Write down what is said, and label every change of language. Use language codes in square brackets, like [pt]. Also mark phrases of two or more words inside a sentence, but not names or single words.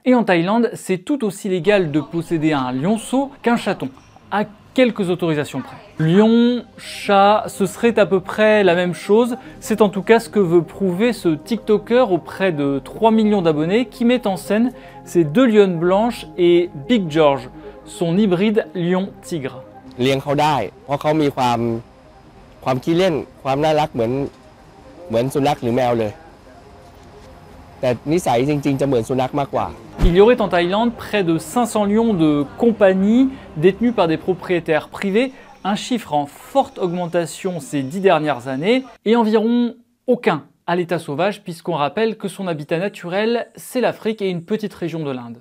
[fr] Et en Thaïlande, c'est tout aussi légal de posséder un lionceau qu'un chaton, à quelques autorisations près. Lion, chat, ce serait à peu près la même chose. C'est en tout cas ce que veut prouver ce TikToker auprès de 3 millions d'abonnés qui met en scène ces deux lionnes blanches et Big George, son hybride lion-tigre. [th] เลี้ยงเขาได้เพราะเขามีความขี้เล่นความน่ารักเหมือนสุนัขหรือแมวเลยแต่นิสัยจริงๆจะเหมือนสุนัขมากกว่า [fr] Il y aurait en Thaïlande près de 500 lions de compagnie détenus par des propriétaires privés, un chiffre en forte augmentation ces 10 dernières années, et environ aucun à l'état sauvage, puisqu'on rappelle que son habitat naturel, c'est l'Afrique et une petite région de l'Inde.